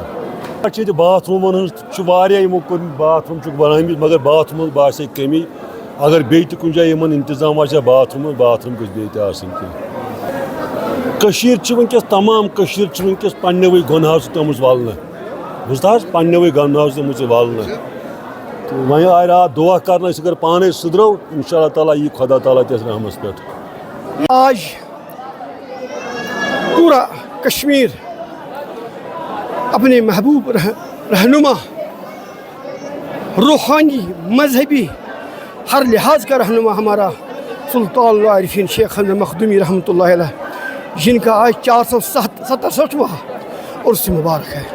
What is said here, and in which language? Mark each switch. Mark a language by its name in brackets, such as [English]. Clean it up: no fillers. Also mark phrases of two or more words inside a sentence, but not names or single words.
[Kashmiri] پتہٕ چھِ ییٚتہِ باتھ روٗمن ہٕنٛز چھُ واریاہ یِمو کوٚرمُت، باتھ روٗم چھُکھ بنٲومٕتۍ، مگر باتھ روٗمن باسے کٔمی، اگر بیٚیہِ تہِ کُنہِ جایہِ یِمن انتظام آسہِ ہا باتھ روٗم گٔژھ بیٚیہِ تہِ آسٕنۍ کینٛہہ۔ کٔشیٖر چھِ وٕنکٮ۪س تمام کٔشیٖر چھِ وٕنکٮ۪س پننیوٕے گۄنہو سۭتۍ آمٕژ ولنہٕ، بوٗزتھا حظ، پننیوٕے گۄنہو سۭتۍ آمٕژ ولنہٕ، تہٕ وۄنۍ آے راتھ دعا کرنہٕ أسۍ اگر پانے سُدرو [Arabic] انشاء اللہ تعالیٰ [Kashmiri] یی خدا تعالیٰ تہِ اَسہِ رحمس پٮ۪ٹھ۔ [Urdu] آج پورا کشمیر اپنے محبوب رہنما، روحانی، مذہبی، ہر لحاظ کا رہنما ہمارا سلطان العارفین شیخ حضرت مخدومی [Arabic] رحمۃ اللہ علیہ، [Urdu] جن کا آج 467واں عرس مبارک ہے۔